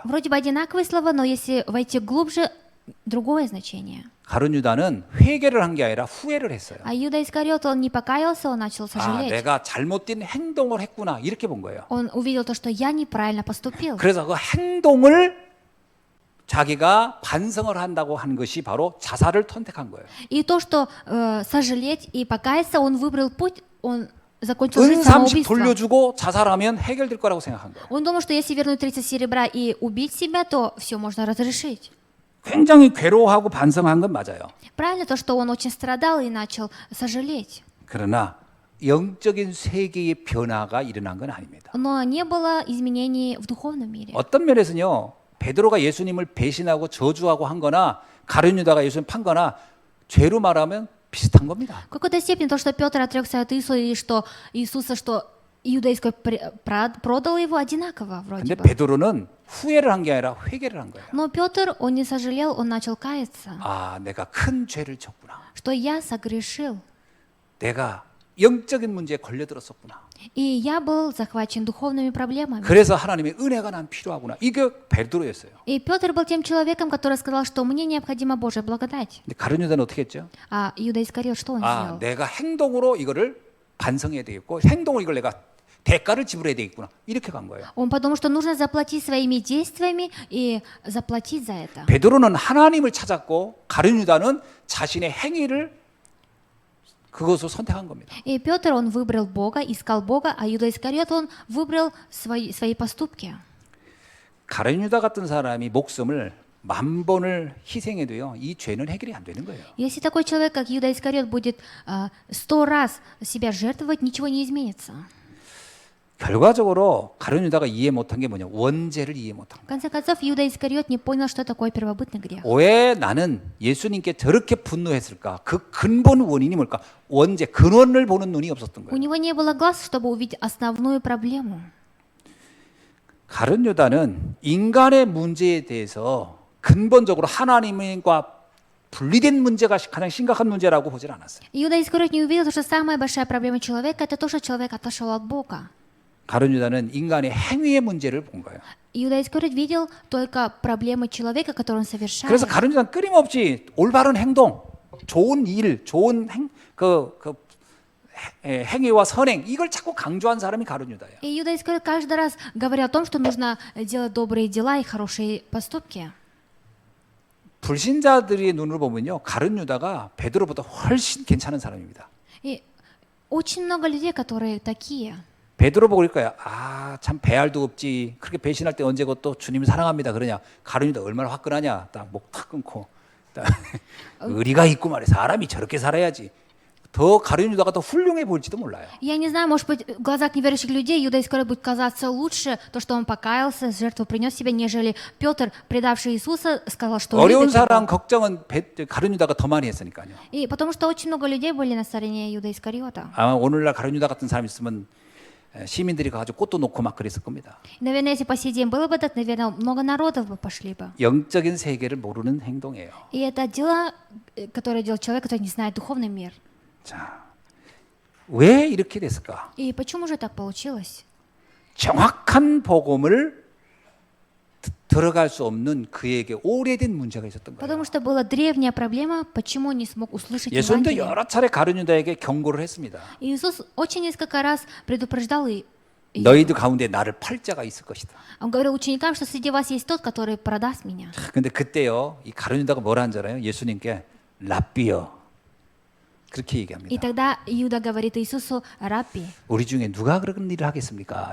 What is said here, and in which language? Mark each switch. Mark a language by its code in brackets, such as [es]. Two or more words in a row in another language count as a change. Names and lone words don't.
[ru] Вроде бы одинаковые слова, но если войти глубже, другое значение. [ko] 가룟 유다는 회개를 한 게 아니라 후회를 했어요. [ru] А Иуда Искариот, он не покаялся, он начал 아, сожалеть. [ko] 내가 잘못된 행동을 했구나 이렇게 본 거예요. [ru] Он увидел то, что я неправильно поступил. [ko] 그래서 그 행동을 자기가 반성을 한다고 한 것이 바로 자살을 선택한 거예요. [ru] И то, что сожалеть и покаяться, он выбрал путь, он закончил [ko] 은 [ru] жизнь 30 самоубийством. [ko] 돌려주고 자살하면 해결될 거라고 생각한 거예요. [ru] Он думал, что если вернуть 30 серебра и убить себя, то все можно разрешить. [ko] 굉장히 괴로워하고 반성한 건 맞아요. [ru] Правильно то, что он очень страдал и начал сожалеть. [ko] 그러나 영적인 세계의 변화가 일어난 건 아닙니다. [ru] Но не было изменений в духовном мире. [ko] 어떤 면에서는요. 베드로가 예수님을 배신하고 저주하고 한 거나 가룟 유다가 예수님 판 거나 죄로 말하면 비슷한 겁니다. [ru] В какой-то степени то, что Петр отрекся от Иисуса, и что Иисуса, что Иуда продал его, одинаково вроде [ko] 근데 [ru] бы. [ko] 베드로는 후회를 한 게 아니라 회개를 한 거예요. [ru] Но Петр, он не сожалел, он начал каяться, [ko] 아, 내가 큰 죄를 졌구나. [ru] что я согрешил, [ko] 내가 영적인 문제에 걸려들었었구나. [ru] и я был захвачен духовными проблемами. [ko] 그래서 하나님의 은혜가 난 필요하구나. 이게 베드로였어요. [ru] И Петр был тем человеком, который сказал, что мне необходима Божья благодать. [ko] 근데 가룟 유다는 어떻게 했죠? [ru] А Иуда Искариот, что он 아, сделал? [ko] 내가 행동으로 이거를 반성해야 되겠고 행동으로 이걸 내가 대가를 지불해야 되겠구나. 이렇게 간 거예요. [ru] Он подумал, что нужно заплатить своими действиями и заплатить за это. [ko] 베드로는 하나님을 찾았고 가룟 유다는 자신의 행위를 그것을 선택한 겁니다. [ru] И Петр, он выбрал Бога, искал Бога, а Иуда Искариот, он выбрал свои поступки. [ko] 가룟 유다 같은 사람이 목숨을 10,000번을 희생해도요. 이 죄는 해결이 안 되는 거예요. [ru] Если такой человек, как Иуда Искариот, будет 100 раз себя жертвовать, ничего не изменится. [ko] 결과적으로 가룟 유다가 이해 못한 게 뭐냐? 원죄를 이해 못한 [ru] В [ko] 거예요. [ru] конце концов, Иуда Искариот не понял, что такое первобытный грех. [ko] 왜 나는 예수님께 저렇게 분노했을까? 그 근본 원인이 뭘까? 원죄, 근원을 보는 눈이 없었던 [ru] У [ko] 거예요. [ru] него не было глаз, чтобы увидеть основную проблему. [ko] 가룟 유다는 인간의 문제에 대해서 근본적으로 하나님과 분리된 문제가 가장 심각한 문제라고 보질 않았어요. [ru] Иуда Искариот не увидел, что самая большая проблема человека – это то, что человек отошел от Бога. [ko] 가룟 유다는 인간의 행위의 문제를 본 거예요. [ru] Иуда Искариот видел только проблемы человека, которые он совершает. [ko] 그래서 가룟 유다는 끊임없이 올바른 행동, 좋은 일, 좋은 행위와 선행 이걸 자꾸 강조한 사람이 가룟 유다예요. [ru] И Иуда Искариот каждый раз говорил о том, что нужно делать добрые дела и хорошие поступки. [ko] 불신자들의 눈으로 보면요, 가룟 유다가 베드로보다 훨씬 괜찮은 사람입니다. [ru] И очень много людей, которые такие. [ko] 베드로 보고 그럴 거야. 아, 참 배알도 없지. 그렇게 배신할 때 언제고 또 주님 사랑합니다 그러냐. 가룟 유다 얼마나 화끈하냐. 딱 목 탁 끊고. 딱 의리가 있고 말이야. 사람이 저렇게 살아야지. 더 가룟 유다가 더 훌륭해 보일지도 몰라요. [ru] Я не знаю, может быть, в глазах неверующих людей Иуда Искариот будет казаться лучше, то, что он покаялся, жертву принес себе, нежели Петр, предавший Иисуса, сказал, что [ko] 어려운 [ru] любит его. [ko] 사람 걱정은 가룟 유다가 더 많이 했으니까요. [ru] И потому что очень много людей были на стороне Иуда Искариота. [ko] 아마 오늘날 가룟 유다 같은 사람 있으면 시민들이 가지고 꽃도 놓고 막 그랬을 겁니다. [ru] Наверное, если по сей день было бы так, наверное, много народов бы пошли бы. [ko] 영적인 세계를 모르는 행동이에요. [ru] И это дело, которое делает человек, который не знает духовный мир. [ko] 자, 왜 이렇게 됐을까? [ru] И почему же так получилось? [ko] 정확한 복음을 들어갈 수 없는 그에게 오래된 문제가 있었던 거예요. [ru] Потому что была древняя проблема, почему он не смог услышать [ko] 예수님도 [ru] Евангелие. [ko] 여러 차례 가룟 유다에게 경고를 했습니다. [ru] И Иисус очень несколько раз предупреждал и [ko] 너희들 가운데 나를 팔 자가 있을 것이다. [ru] он говорил ученикам, что среди вас есть тот, который продаст меня. [ko] 근데 그때요, 이 가룟 유다가 뭐라 한 줄 알아요? 예수님께 랍비여 그렇게 [ru] И [ko] 얘기합니다. [ru] тогда Иуда говорит Иисусу: «Рабби». [ko] 우리 중에 누가 그런 일을 하겠습니까?